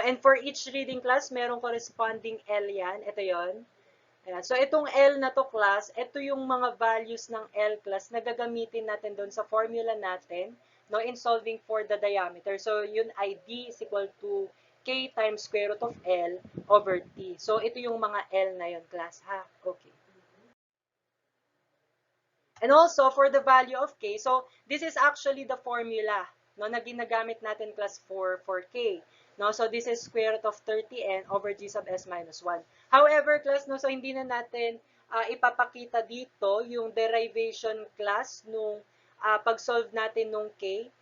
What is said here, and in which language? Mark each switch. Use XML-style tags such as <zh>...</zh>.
<en>And for each reading class,</en> <tl>merong corresponding L yan. Ito yon. Ayan. So itong L na to class, ito yung mga values ng L class na gagamitin natin doon sa formula natin, no,</tl> <en>in solving for the diameter. So yun ay D is equal to K times square root of L over T.</en> <tl>So ito yung mga L na yun class ha.</tl> <en>Okay. And also for the value of K, so this is actually the formula, no,</en> <tl>na ginagamit natin</tl> <en>class for K. No, so this is square root of 30n over g sub s minus 1.</en> <tl>However, class, no, so hindi na natin ipapakita dito yung derivation class nung pag-solve natin nung K.</tl>